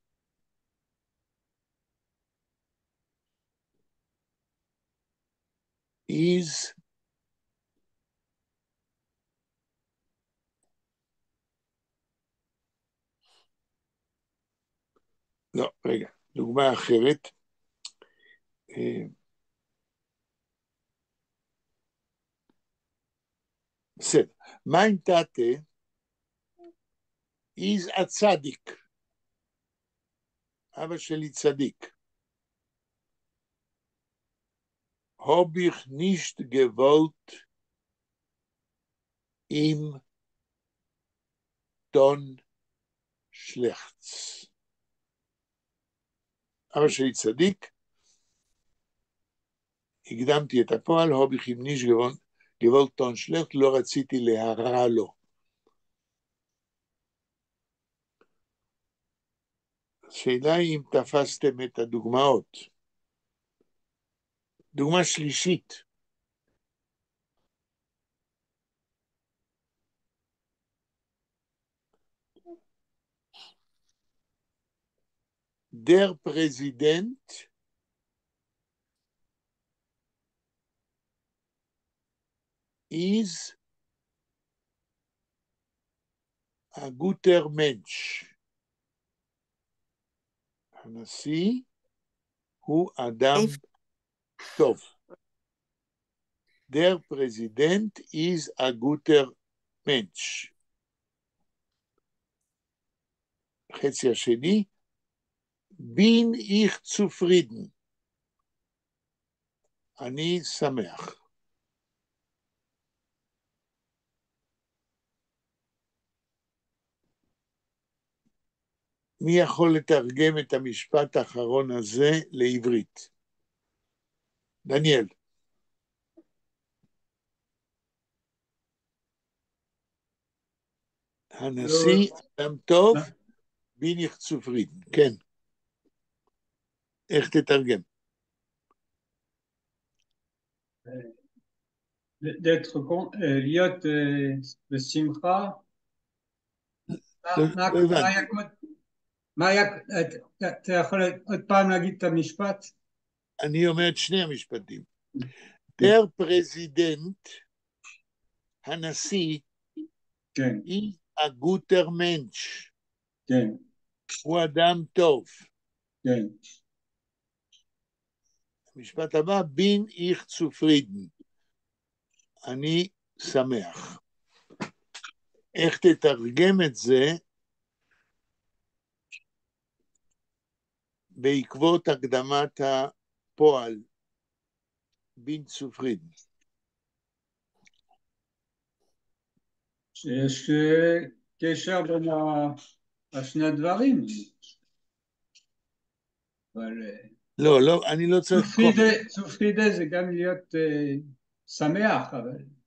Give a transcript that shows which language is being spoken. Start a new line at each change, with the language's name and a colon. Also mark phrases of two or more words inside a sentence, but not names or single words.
Hebrew: is לא, רגע, דוגמה אחרת. בסדר.
Yiddish: Mein Tate is a צדיק.
Hebrew: אבא שלי צדיק.
Yiddish: Hab ich nicht gewollt ihm dann schlechts.
Hebrew: אבא שלי צדיק, הקדמתי את הפועל,
Yiddish: hab ich ihm nicht gewollt dann schlecht,
Hebrew: לא רציתי להרע לו. השאלה היא אם תפסתם את הדוגמאות. דוגמה שלישית.
Yiddish: Der Präsident is a guter Mensch.
Hebrew: הנשיא הוא אדם טוב.
Yiddish: Der Präsident is a guter Mensch.
Hebrew: חצי השני,
Yiddish: bin ich zufrieden.
Hebrew: אני שמח. מי יכול לתרגם את המשפט האחרון הזה לעברית? דניאל. הנשיא אדם טוב,
Yiddish: bin ich zufrieden.
Hebrew: כן. איך תתרגם? להיות בשמחה. אתה יכול עוד פעם להגיד את המשפט? אני אומר את שני המשפטים.
Yiddish: Der Präsident, הנשיא, ist a guter Mensch.
Hebrew: כן. הוא אדם טוב. כן. המשפט הבא,
Yiddish: bin ich zufrieden.
Hebrew: אני שמח. איך תתרגם את זה בעקבות הקדמת הפועל,
Yiddish: bin zufrieden?
Hebrew: שיש קשר בין השני הדברים. אבל... לא, אני לא צריך... צופרידה זה גם להיות שמח, אבל...